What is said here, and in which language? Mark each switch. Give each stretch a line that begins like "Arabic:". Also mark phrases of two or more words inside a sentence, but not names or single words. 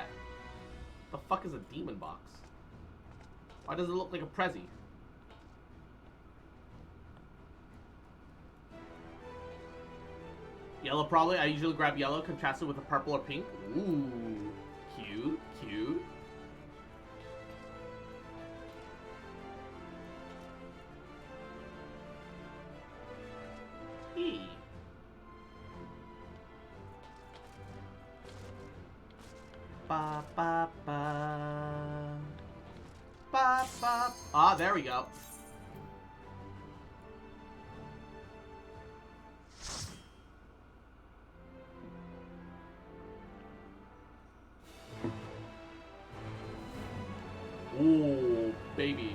English: The fuck is a demon box? Why does it look like a Prezi? Yellow probably. I usually grab yellow, contrast it with a purple or pink. Ooh. Cute. Cute. Hey. Ba ba ba. Ba ba. Ah, there we go. Ooh, baby.